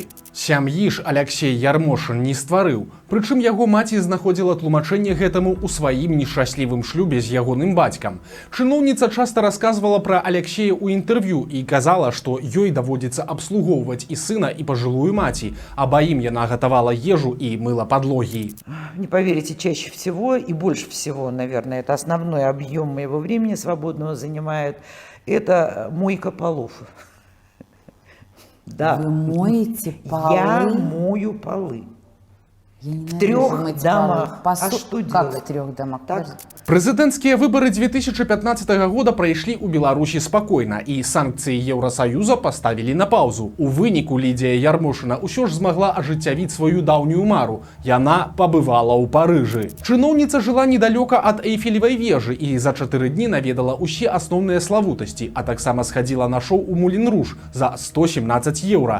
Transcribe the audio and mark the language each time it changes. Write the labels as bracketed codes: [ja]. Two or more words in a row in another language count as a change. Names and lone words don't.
[be] Сям'і ж Аляксей Ярмошын не стварыў, прычым яго маці знаходзіла тлумачэнне гэтаму ў сваім нешчаслівым шлюбе з ягоным бацькам. Чыноўніца часта расказвала пра Аляксея ў інтэрв'ю і казала, што ёй даводзіцца абслугоўваць і сына, і пажылую маці, абаім яна гатавала ежу і мыла падлогі. [ru] Не поверите, чаще всего и больше всего, наверное, это основной объем моего времени свободного занимает, это мойка полов. Да. Вы моете полы? Я мою полы. Я В 3 домах. А что Как делать? в 3 домах? Так. [be] Прэзідэнцкія выбары 2015 года прайшлі ў Беларусі спакойна, і санкцыі Еўрасаюза паставілі на паўзу. У выніку Лідія Ярмошына ўсё ж змагла ажыццявіць сваю даўнюю мару. Яна пабывала ў Парыжы. Чыноўніца жыла недалёка ад Эйфелевай вежы і за 4 дні наведала ўсе асноўныя славутасці, а таксама схадзіла на шоу ў Мулін-Руж за 117 еўра.